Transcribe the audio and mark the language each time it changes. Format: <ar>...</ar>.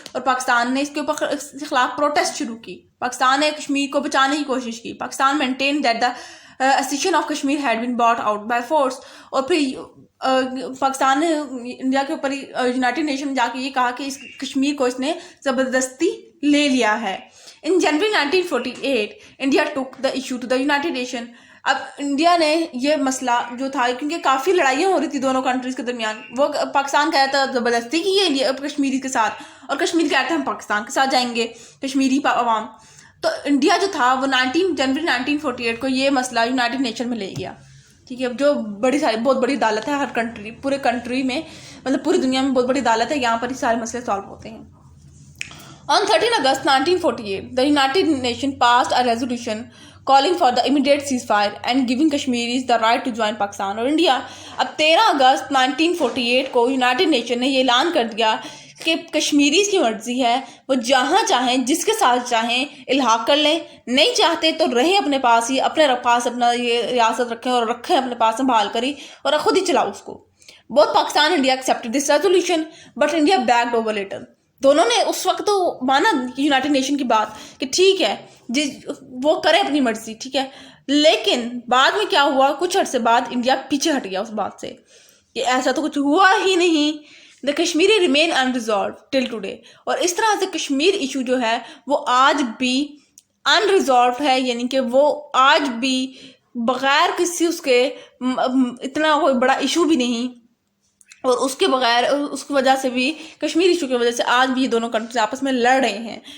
<ur>اور پاکستان نے اس کے اوپر اس کے خلاف پروٹیسٹ شروع کی. پاکستان نے کشمیر کو بچانے کی کوشش کی.</ur> <en>Pakistan maintain that the accession of Kashmir had been bought out by force.</en> <ur>اور پھر پاکستان نے انڈیا کے اوپر یونائٹڈ نیشن میں جا کے یہ کہا کہ اس کشمیر کو اس نے زبردستی لے لیا ہے.</ur> <en>In January 1948, India took the issue to the United Nations.</en> <ur>اب انڈیا نے یہ مسئلہ جو تھا، کیونکہ کافی لڑائیاں ہو رہی تھی دونوں کنٹریز کے درمیان، وہ پاکستان کہتا تھا زبردستی کی ہے کشمیری کے ساتھ، اور کشمیر کہتا ہے ہم پاکستان کے ساتھ جائیں گے کشمیری عوام. تو انڈیا جو تھا وہ جنوری 1948 کو یہ مسئلہ یونائٹڈ نیشن میں لے گیا. ٹھیک ہے، جو بہت بڑی عدالت ہے، ہر کنٹری، پورے کنٹری میں، مطلب پوری دنیا میں بہت بڑی عدالت ہے، یہاں پر ہی سارے مسئلے سالو ہوتے ہیں.</ur> <en>On 13 August 1948, the United Nations passed a resolution calling for the immediate ceasefire and giving Kashmiris the right to join Pakistan</en> <ur>اور</ur> <en>India.</en> <ur>اب 13 اگست 1948 کو یونائٹڈ نیشن نے یہ اعلان کر دیا کہ کشمیریز کی مرضی ہے، وہ جہاں چاہیں جس کے ساتھ چاہیں الحاق کر لیں، نہیں چاہتے تو رہیں اپنے پاس ہی، اپنے پاس اپنا یہ ریاست رکھیں اور رکھیں اپنے پاس سنبھال کری اور خود ہی چلاؤ اس کو.</ur> <en>Both Pakistan and India accepted this resolution, but India backed over later.</en> <ur>دونوں نے اس وقت تو مانا یونائٹڈ نیشن کی بات کہ ٹھیک ہے وہ کرے اپنی مرضی، ٹھیک ہے، لیکن بعد میں کیا ہوا، کچھ عرصے بعد انڈیا پیچھے ہٹ گیا اس بات سے کہ ایسا تو کچھ ہوا ہی نہیں.</ur> <en>The Kashmiri remain unresolved till today.</en> <ur>اور اس طرح سے کشمیر ایشو جو ہے وہ آج بھی unresolved ہے، یعنی کہ وہ آج بھی بغیر کسی اس کے اتنا کوئی بڑا ایشو بھی نہیں، اور اس کے بغیر اس کی وجہ سے بھی کشمیر ایشو کی وجہ سے آج بھی یہ دونوں کنٹریز آپس میں لڑ رہے ہیں.</ur>